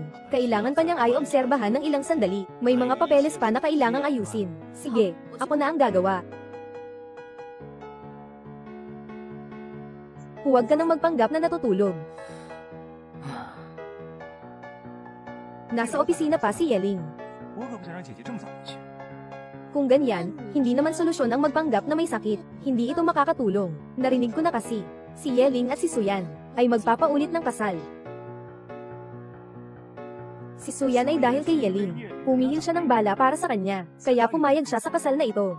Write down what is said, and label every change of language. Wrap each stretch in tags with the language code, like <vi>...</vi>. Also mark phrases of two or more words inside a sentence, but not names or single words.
<tl>Kailangan pa niyang ay-obserbahan ng ilang sandali. May mga papeles pa na kailangang ayusin. Sige, ako na ang gagawa. Huwag ka nang magpanggap na natutulog. Nasa opisina pa si Yeling.</tl> <zh>我可不想让姐姐这么早回去。</zh> <tl>Kung ganyan, hindi naman solusyon ang magpanggap na may sakit. Hindi ito makakatulong. Narinig ko na kasi, si Yeling at si Suyan ay magpapaulit ng kasal. Si Suyan ay dahil kay Yeling. Humihil siya ng bala para sa kanya, kaya pumayag siya sa kasal na ito.</tl>